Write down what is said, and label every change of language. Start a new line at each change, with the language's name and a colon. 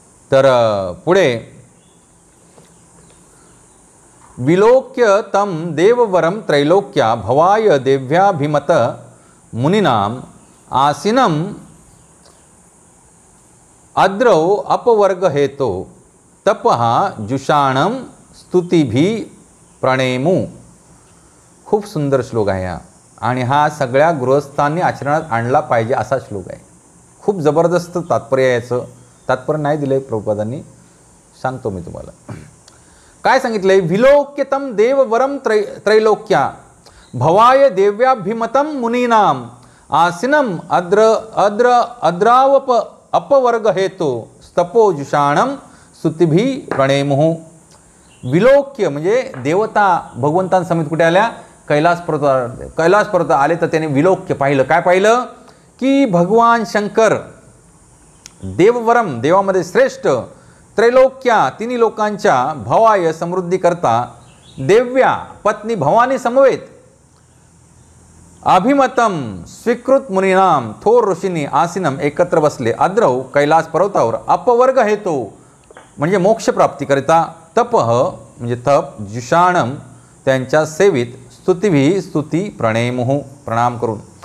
Marathi: तर पुढे
Sanskrit: विलोक्य तम देववरम त्रैलोक्या भवाय देव्याभिमत मुनीनाम आसीनम अद्रौ अपवर्ग हेतो तपहा जुषाणम स्तुतिभी प्रणेमू.
Marathi: खूप सुंदर श्लोक आहे हा, आणि हा सगळ्या गृहस्थांनी आचरणात आणला पाहिजे असा श्लोक आहे. खूप जबरदस्त तात्पर्य याचं. तात्पर्य नाही दिलं आहे प्रभुपादांनी, सांगतो मी तुम्हाला. काय सांगितलं आहे?
Sanskrit: विलोक्यतम देववरम त्रैलोक्या भवाय देव्याभिमतम मुनीनाम आसीनम अद्रावप अपवर्ग हेतो स्तपो जुषाणम स्तुतिभी प्रणेमुः.
Marathi: विलोक्य म्हणजे देवता भगवंतांसमेत कुठे आल्या? कैलास पर्वत आले. तर त्याने विलोक्य पाहिलं. काय पाहिलं? की भगवान शंकर देववरम, देवामध्ये श्रेष्ठ, त्रैलोक्या, तिन्ही लोकांच्या, भवाय, समृद्धी करता, देव्या, पत्नी भवानी समवेत, अभिमतम, स्वीकृत मुनीनाम, थोर ऋषींनी, आसीनम, एकत्र बसले, अद्रव, कैलास पर्वतावर, अपवर्ग हेतो म्हणजे मोक्ष प्राप्तीकरिता, तपह म्हणजे तप, जुषाणम त्यांच्या सेवित, स्तुतिभी स्तुती, प्रणेमुः प्रणाम करून.